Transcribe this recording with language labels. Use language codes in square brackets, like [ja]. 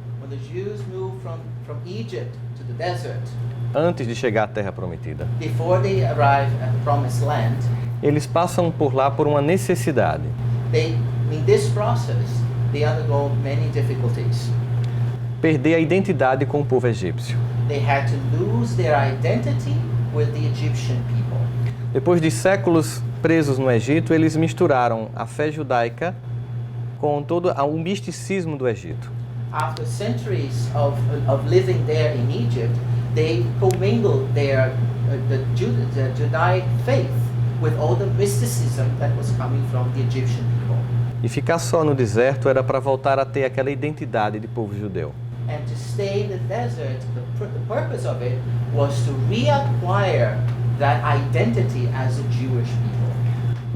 [en] When the Jews move from Egypt to the desert, [pt] antes de chegar à Terra Prometida, [en] before they arrive at the promised land, [pt] eles passam por lá por uma necessidade. [en] in this process, they undergo many difficulties. [pt] Perder a identidade com o povo egípcio. [en] They had to lose their identity with the Egyptian people. [pt] Depois de séculos presos no Egito, eles misturaram a fé judaica com todo o misticismo do Egito. [en] After centuries of living there in Egypt, they commingled the Judaic faith with all the mysticism that was coming from the Egyptian people. [pt] E ficar só no deserto era para voltar a ter aquela identidade de povo judeu. [en] And to stay in the desert, the purpose of it was to reacquire that identity as a Jewish people.